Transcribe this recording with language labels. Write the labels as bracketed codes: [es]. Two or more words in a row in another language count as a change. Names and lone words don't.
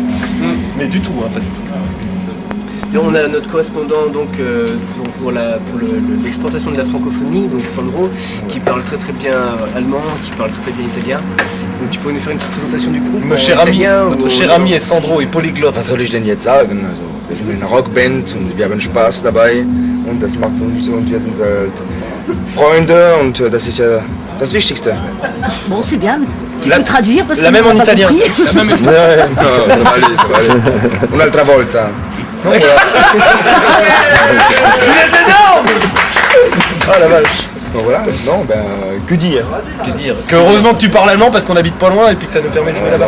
[fr] Mais du tout, hein, pas du tout. Et on a notre correspondant donc pour l'exportation de la francophonie, donc Sandro, qui parle très très bien allemand, qui parle très très bien italien. Donc tu pourrais nous faire une petite présentation du groupe. Notre cher ami est Sandro est polyglotte. [de] Was soll ich denn jetzt sagen? Also, wir sind eine Rockband und wir haben Spaß dabei und das macht uns und wir sind halt Freunde und das ist ja das Wichtigste. [fr] Bon, c'est bien. Tu La- peux traduire parce la que même on en n'a pas italien. compris. No, ça va aller, ça va aller. [it] Un'altra volta. [fr] Ah la vache. Donc voilà, non, ben, que dire? Que dire que heureusement que tu parles allemand parce qu'on habite pas loin et puis que ça nous permet de jouer là-bas.